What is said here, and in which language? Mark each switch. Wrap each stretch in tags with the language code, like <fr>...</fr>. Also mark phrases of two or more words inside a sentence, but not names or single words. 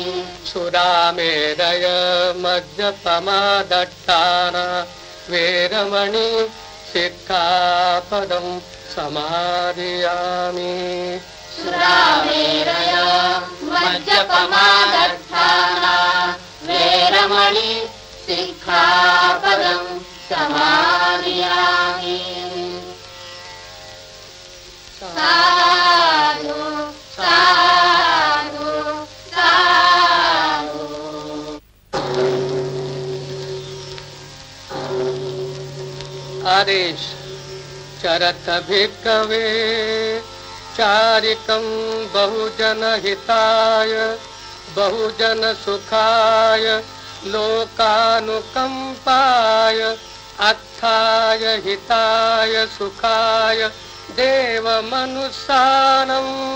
<pi>सुरामेरय मद्यपमादट्टाना वेरमणि शिक्षापदं समादयामि। सुरामेरय मद्यपमादट्टाना वेरमणि शिक्षापदं समादयामि। साधु साधु साधु। आदेश चरत भिक्खवे चारिकं बहुजन हिताय बहुजन सुखाय लोकानुकंपाय अत्थाय हिताय सुखाय देव मनुष्यानं</pi>